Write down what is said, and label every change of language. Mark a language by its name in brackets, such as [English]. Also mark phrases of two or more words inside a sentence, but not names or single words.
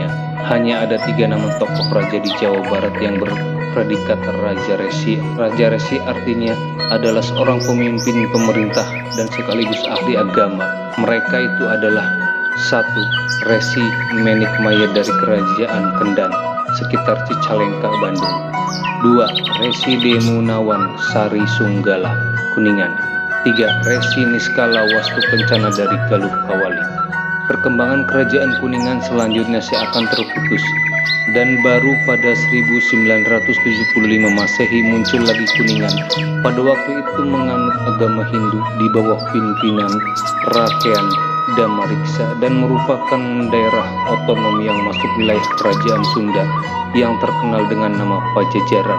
[Indonesian] Hanya ada 3 nama tokoh raja di Jawa Barat yang berpredikat Raja Resi. Raja Resi artinya adalah seorang pemimpin pemerintah dan sekaligus ahli agama. Mereka itu adalah 1. Resi Menikmaya dari Kerajaan Kendan sekitar Cicalengka, Bandung. 2. Resi Demunawan Sari Sunggala, Kuningan. 3. Resi Niskala Wastu Kencana dari Galuh Kawali. Perkembangan kerajaan Kuningan selanjutnya seakan terputus, dan baru pada 1975 Masehi muncul lagi Kuningan. Pada waktu itu menganut agama Hindu di bawah pimpinan Rakean Damariksa dan merupakan daerah otonom yang masuk wilayah kerajaan Sunda yang terkenal dengan nama Pajajaran.